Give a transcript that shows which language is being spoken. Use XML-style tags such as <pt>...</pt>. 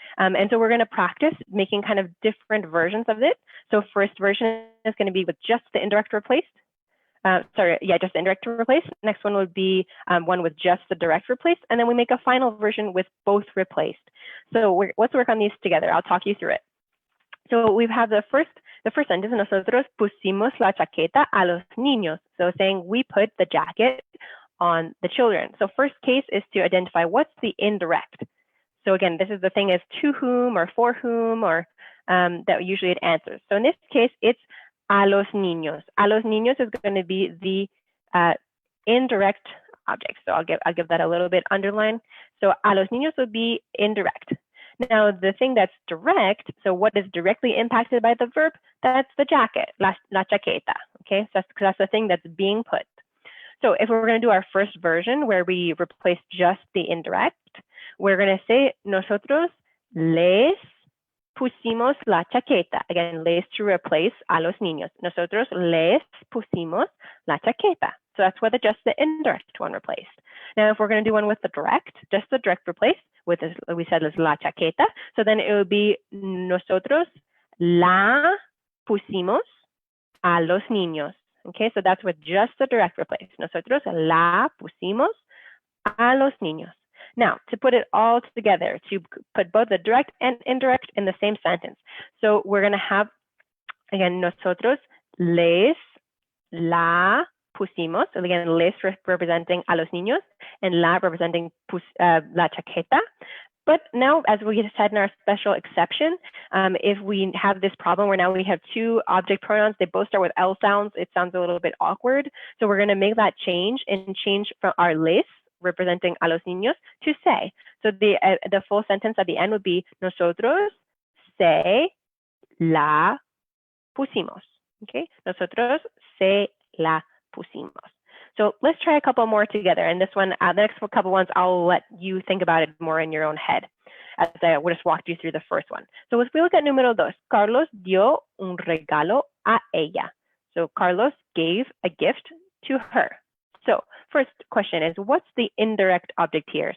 <en>And so we're going to practice making kind of different versions of it. So first version is going to be with just the indirect replaced. Just the indirect replaced. Next one would be one with just the direct replaced. And then we make a final version with both replaced. So let's work on these together. I'll talk you through it. So we have the first sentence,</en> <es>nosotros pusimos la chaqueta a los niños.</es> <en>So saying we put the jacket on the children. So first case is to identify what's the indirect. So again, this is the thing is to whom or for whom, or that usually it answers. So in this case, it's</en> <es>a los niños. A los niños</es> <en>is going to be the indirect object. So I'll give that a little bit underline. So</en> <es>a los niños</es> <en>would be indirect. Now, the thing that's direct, so what is directly impacted by the verb, that's the jacket, la chaqueta, okay? So that's the thing that's being put. So if we're going to do our first version where we replace just the indirect, we're going to say,</en> <es>nosotros les pusimos la chaqueta.</es> <en>Again,</en> <es>les</es> <en>to replace</en> <es>a los niños. Nosotros les pusimos la chaqueta.</es> <en>So that's what just the indirect one replaced. Now, if we're going to do one with the direct, just the direct replace, with this, we said is la chaqueta. So then it would be</en> <es>nosotros la pusimos a los niños.</es> <en>Okay, so that's with just the direct replace.</en> <es>Nosotros la pusimos a los niños.</es> <en>Now, to put it all together, to put both the direct and indirect in the same sentence. So we're going to have, again,</en> <es>nosotros les la pusimos.</es> <en>So again, les representing a los niños and la representing la chaqueta. But now, as we said in our special exception, if we have this problem where now we have two object pronouns, they both start with L sounds, it sounds a little bit awkward. So we're going to make that change and change from our les, representing a los niños, to se. So the full sentence at the end would be</en> <es>nosotros se la pusimos. Okay, nosotros se la pusimos.</es> <en>So let's try a couple more together. And this one, the next couple ones, I'll let you think about it more in your own head as I just walked you through the first one. So if we look at</en> <es>número 2, Carlos dio un regalo a ella.</es> <en>So Carlos gave a gift to her. So first question is, what's the indirect object here?</en>